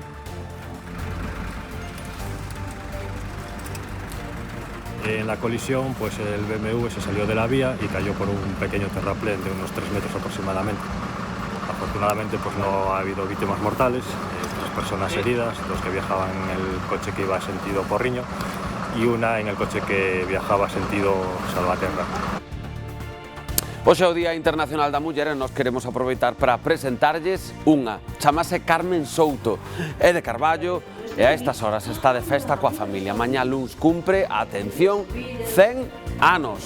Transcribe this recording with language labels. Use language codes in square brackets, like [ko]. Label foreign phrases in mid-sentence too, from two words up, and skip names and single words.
[es] En la colisión, pues el BMW se salió de la vía y cayó por un pequeño terraplén de unos 3 metros aproximadamente. Afortunadamente, pues no ha habido víctimas mortales, 3 personas heridas, 2 que viajaban en el coche que iba sentido Porriño y una en el coche que viajaba sentido Salvaterra. [gl] Hoxe é o Día Internacional da Muller e nós queremos aproveitar para presentarlles unha. Chamase Carmen Souto, é de Carballo e a estas horas está de festa coa familia. Mañá luns cumpre, atención, 100 anos.